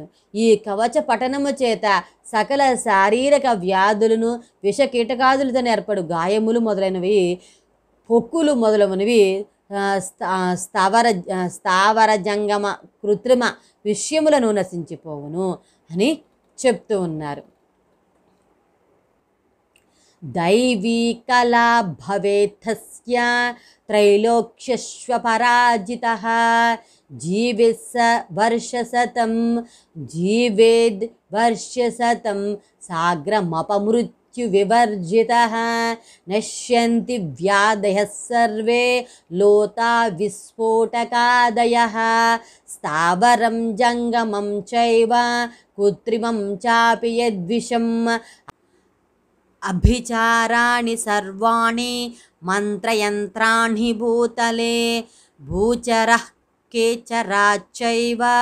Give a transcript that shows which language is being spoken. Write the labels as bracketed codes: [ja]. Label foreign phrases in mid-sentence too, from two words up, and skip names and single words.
[te] ఈ కవచ పఠనము చేత సకల శారీరక వ్యాధులను, విష కీటకాదులతో ఏర్పడు గాయములు మొదలైనవి, పొక్కులు మొదలైనవి, స్థావర జంగమ కృత్రిమ విషయములను నశించిపోవును అని చెప్తూ ఉన్నారు. [sa] दैवी कला भवेत्तस्य त्रैलोक्यश्वपराजितः जीवेत् वर्षशतं जीवेद् वर्षशतं साग्रमपमृत्युविवर्जितः नश्यन्ति व्याधयः सर्वे लोता विस्फोटकादयः स्थावरं जङ्गमं चैव कृत्रिमं चापि यद्विषम् अभिचाराणि सर्वाणि मंत्रयंत्राणि भूतले भूचरः केचराच्चैव